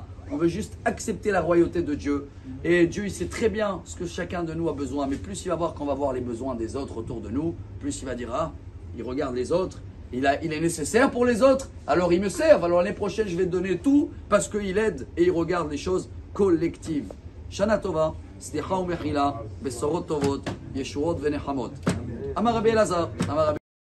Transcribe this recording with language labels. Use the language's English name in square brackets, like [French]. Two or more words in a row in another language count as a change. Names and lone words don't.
[French] On veut juste accepter la royauté de Dieu. Et Dieu, il sait très bien ce que chacun de nous a besoin. Mais plus il va voir qu'on va voir les besoins des autres autour de nous, plus il va dire, il regarde les autres. Il est nécessaire pour les autres, alors il me serve. Alors l'année prochaine, je vais donner tout parce qu'il aide et il regarde les choses collectives. [Hebrew] שנה טובה, סליחה ומחילה, בשורות טובות, ישועות ונחמות. אמר רבי אלעזר, אמר רבי